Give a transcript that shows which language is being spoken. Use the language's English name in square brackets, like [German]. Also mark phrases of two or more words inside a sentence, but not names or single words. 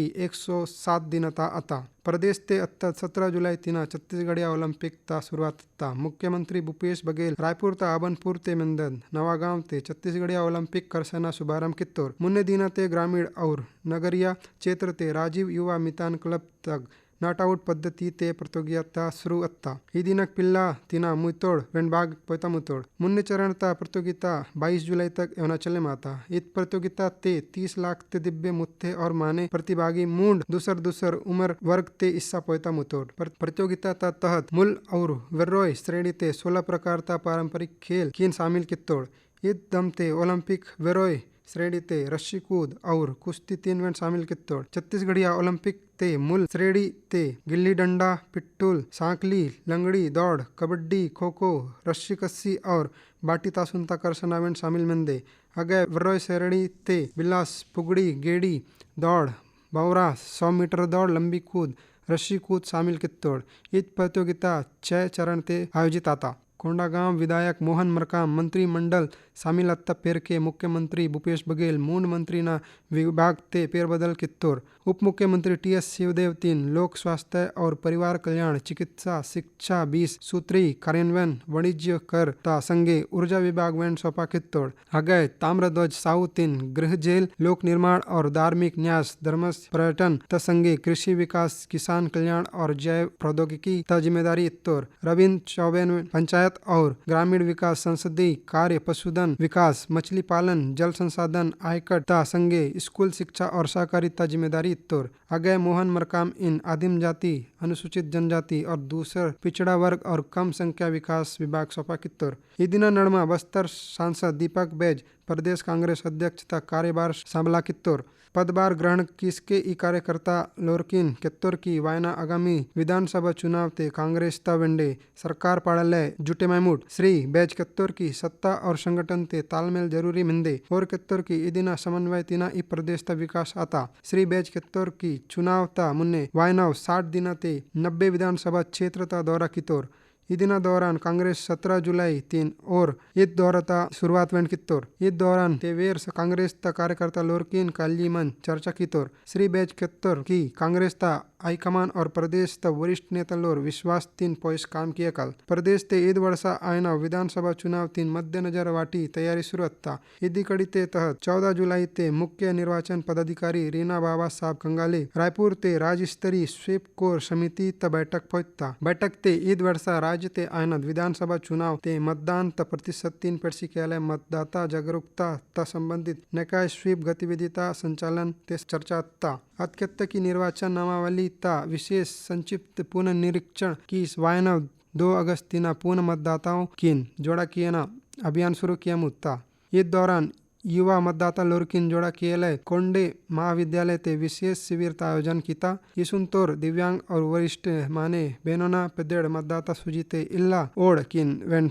[Gondi] 107 दिन ता अता प्रदेश ते 17 जुलाई तिना छत्तीसगढ़िया ओलंपिक ता शुरुआत ता मुख्यमंत्री भूपेश बघेल रायपुर ता आबनपुर ते मिंदद नवागांव ते छत्तीसगढ़िया ओलंपिक करसना शुभारंभ कित्तोर मुन्ने दिना ते ग्रामीण और नगरिया क्षेत्र ते राजीव युवा मितान क्लब तक नॉट आउट पद्धति ते प्रतियोगिता शुरू ई दिनक पिल्ला तिना मुतोड़ वेंडबाग पोता मुतोड़ मुन्ने चरण ता प्रतियोगिता 22 जुलाई तक एवना चले माता इत प्रतियोगिता ते 30 लाख ते दिव्य मुत्थे और माने प्रतिभागी मूंड दूसर उम्र वर्ग ते इस्सा पोता मुतोड़ प्रतियोगिता ता तहत मुल और वेर्रोय श्रेणी ते 16 प्रकार ता पारंपरिक खेल किन शामिल कित्तोड़ ईद दम ते ओलंपिक वेरोय श्रेणी ते रस्सी कूद और कुश्ती 3 इवेंट शामिल कित्तोड़ छत्तीसगढ़िया ओलंपिक ते मूल श्रेणी ते गिल्ली डंडा पिट्टूल सांकली लंगड़ी दौड़ कबड्डी खो खो रस्सी कस्सी और बाटी तासुनता करसना इवेंट शामिल मिंदे अगय वर्रोय श्रेणी ते बिलास पुगड़ी गेड़ी दौड़ बौरा 100 मीटर दौड़ लंबी कूद रस्सी कूद शामिल कित्तोड़ ईद प्रतियोगिता 6 चरण ते आयोजित आता कोंडागांव विधायक मोहन मरकाम मंत्रिमंडल शामिल पेर के मुख्यमंत्री भूपेश बघेल मूंड मंत्री ना विभाग ते पेर बदल कित्तोर उप मुख्यमंत्री टीएस शिवदेव तीन लोक स्वास्थ्य और परिवार कल्याण चिकित्सा शिक्षा 20 सूत्री कार्यान्वयन वाणिज्य कर ता संगे ऊर्जा विभाग वेंड सौंपा कित्तोर अगय ताम्रध्वज साहू तीन गृह जेल लोक निर्माण और धार्मिक न्यास धर्मस पर्यटन त संगे कृषि विकास किसान कल्याण और जैव प्रौद्योगिकी त जिम्मेदारी इत्तोर रविंद्र चौबे पंचायत और ग्रामीण विकास संसदीय कार्य पशुधन विकास मछली पालन जल संसाधन आयकर ता संगे स्कूल शिक्षा और सहकारिता जिम्मेदारी इत्तोर अगय मोहन मरकाम इन आदिम जाति अनुसूचित जनजाति और दूसर पिछड़ा वर्ग और कम संख्या विकास विभाग सौंपा कित्तोर इदिना नड़मा बस्तर सांसद दीपक बैज प्रदेश कांग्रेस अध्यक्ष ता कार्यभार संभला कित्तोर पदभार ग्रहण किसके ई कार्यकर्ता लोरकिन केत्तोर की वायना आगामी विधानसभा चुनाव ते कांग्रेस ता वेंडे सरकार पाड़लय जुटे महमूद श्री बैज केत्तोर की सत्ता और संगठन ते तालमेल जरूरी मिंदे और केत्तोर की इदिना समन्वय तिना ई प्रदेश ता विकास आता श्री बैज केत्तोर की चुनाव ता मुन्ने वायनाव 60 दिना ते 90 विधानसभा क्षेत्र ता दौरा कितोर इदिना दौरान कांग्रेस 17 जुलाई 3 और ईद दौरता शुरुआत वेंड कित्तोर ईद दौरान तेवेर कांग्रेस ता कार्यकर्ता लोरकिन काली मन चर्चा कितोर श्री बैज केत्तोर की कांग्रेस ता हाईकमान और प्रदेश त वरिष्ठ नेता लोर विश्वास तीन पोइस काम किया कल प्रदेश ते ईद वर्षा आयना विधानसभा चुनाव तीन मध्यनजर वाटी तैयारी शुरू अत्ता इदी कड़ी ते तहत 14 जुलाई ते मुख्य निर्वाचन पदाधिकारी रीना बाबा साहब कंगाले रायपुर ते राज्य स्तरीय स्वीप कोर समिति त बैठक पहुंचता बैठक ते ईद वर्षा राज्य ते आयनद विधानसभा चुनाव ते मतदान त प्रतिशत 3% मतदाता जागरूकता त संबंधित निकाय स्वीप गतिविधिता संचालन ते चर्चा ता अत्यंत की निर्वाचन नामावली ता विशेष संक्षिप्त पुनर्निरीक्षण की वायना 2 अगस्त पूर्ण मतदाताओं किन जोड़ा किया ना अभियान शुरू किया मुत्ता इस दौरान युवा मतदाता लोरकिन जोड़ा किए कोंडे महाविद्यालय ते [Hindi] विशेष शिविर का आयोजन किया [Gondi] इसुन तोर दिव्यांग और वरिष्ठ माने बेनोना पेदेड़ मतदाता सुजीते इल्ला ओड़किन